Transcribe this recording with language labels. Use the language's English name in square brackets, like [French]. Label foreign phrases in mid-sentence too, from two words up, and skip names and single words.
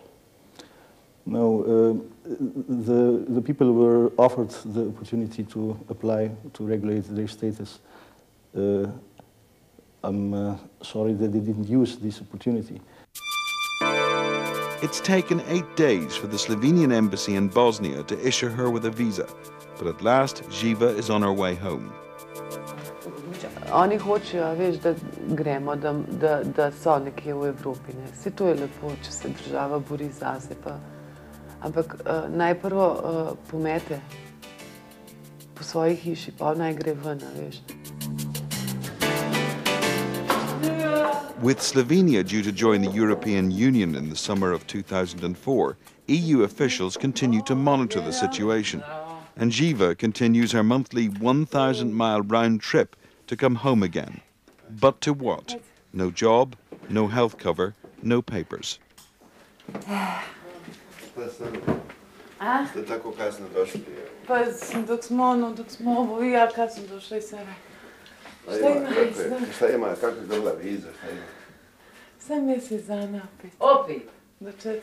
[English] No, the people were offered the opportunity to apply to regulate their status. I'm sorry that they didn't use this opportunity. It's taken 8 days for the Slovenian embassy in Bosnia to issue her with a visa, but at last Živa is on her way home. [Slovenian] Oni hočejo, veš, da gremo, da so nekje v Evropi. Vse to je lepo, če se država bori zase, ampak naj prvo pomete po svoji hiši, pa naj gre ven, veš. [English] With Slovenia due to join the European Union in the summer of 2004, EU officials continue to monitor the situation, and Živa continues her monthly 1,000-mile round trip to come home again. But to what? No job, no health cover, no papers. [Bosnian] Ste tako kasno došli? Pa dok smo ovo, ja kad sam došla iz Sara. Šta ima, kako je dobila viza, šta ima? 7 mjesec dana opet. Opet? Do 4.